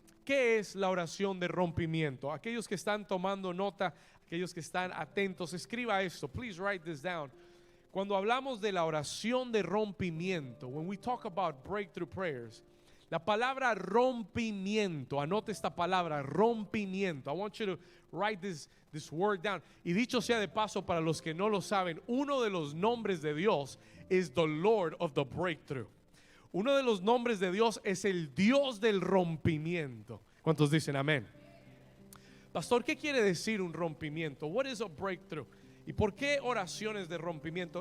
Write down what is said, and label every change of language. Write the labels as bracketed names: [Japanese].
[Spanish] ¿Qué es la oración de rompimiento? Aquellos que están tomando nota, aquellos que están atentos, escriba esto. [English] Please write this down. [Spanish] Cuando hablamos de la oración de rompimiento, [English] when we talk about breakthrough prayers, [Spanish] la palabra rompimiento, anote esta palabra, rompimiento. [English] I want you to write this word down. [Spanish] Y dicho sea de paso, para los que no lo saben, uno de los nombres de Dios es [English] the Lord of the breakthrough. [Spanish] Uno de los nombres de Dios es el Dios del rompimiento. ¿Cuántos dicen amén? Pastor, ¿qué quiere decir un rompimiento? [English] What is a breakthrough? [Spanish] ¿Y por qué oraciones de rompimiento?